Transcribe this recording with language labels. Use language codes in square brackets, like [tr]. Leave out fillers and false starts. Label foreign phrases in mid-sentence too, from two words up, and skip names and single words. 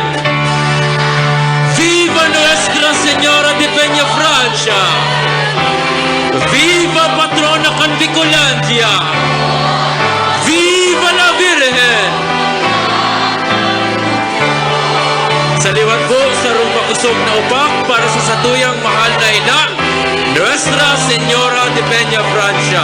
[es] ¡Viva Nuestra Señora de Peña Francia! ¡Viva Patrona Canvicolandia! ¡Viva la Virgen! [bik] Sa liwan po sa rumakusog na upak para sa satuyang mahal na ina, Nuestra Señora de Peña Francia.